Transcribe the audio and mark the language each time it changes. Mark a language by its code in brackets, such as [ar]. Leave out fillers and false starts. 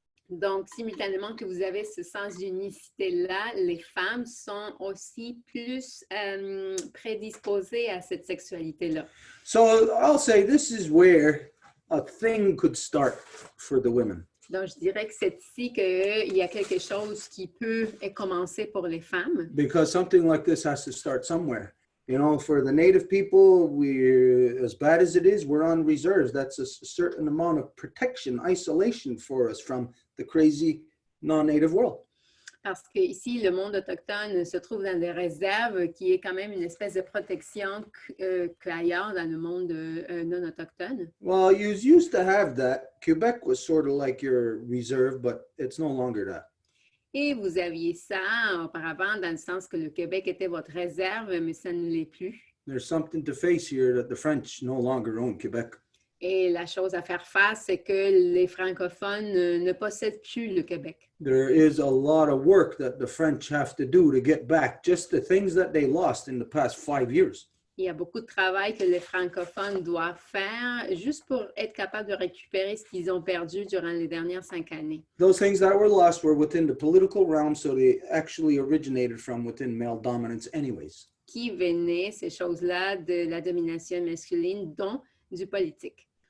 [fr] Donc, simultanément que vous avez ce sens d'unicité-là, les femmes sont aussi plus prédisposées à cette sexualité-là. [en] So I'll say this is where a thing could start for the women. [fr] Donc, je dirais que c'est ici qu'il y a quelque chose qui peut commencer pour les femmes. [en] Because something like this has to start somewhere. You know, for the Native people, we're, as bad as it is, we're on reserves. That's a certain amount of protection, isolation for us from the crazy non-Native world. [fr] Parce qu'ici, le monde autochtone se trouve dans des réserves qui est quand même une espèce de protection qu'ailleurs dans le monde non autochtone. [en] Well, you used to have that. Quebec was sort of like your reserve, but it's no longer that. [fr] Et vous aviez ça auparavant dans le sens que le Québec était votre réserve, mais ça ne l'est plus. [en] There's something to face here that the French no longer own Quebec. [fr] Et la chose à faire face, c'est que les francophones ne possèdent plus le Québec. [en] There is a lot of work that the French have to do to get back just the things that they lost in the past 5 years. [fr] Il y a beaucoup de travail que les francophones doivent faire juste pour être capables de récupérer ce qu'ils ont perdu durant les dernières 5 années. [en] Those things that were lost were within the political realm, so they actually originated from within male dominance anyways. [fr] Qui venaient, ces choses-là, de la domination masculine, dont du politique.